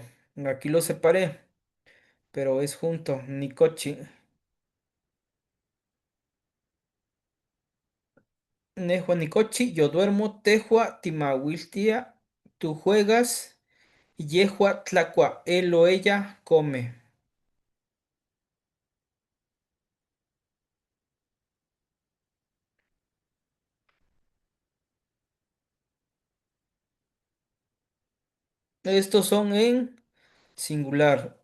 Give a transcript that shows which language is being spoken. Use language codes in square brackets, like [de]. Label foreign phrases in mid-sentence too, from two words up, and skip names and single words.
[es] Aquí lo separé, pero es junto. [nah] Nicochi. Nehua Nicochi. [es] Yo duermo. [nah] Tehua Timawiltia. [es] Tú juegas. [nah] Yehua Tlacua. [es] Él o ella come. Estos son en singular.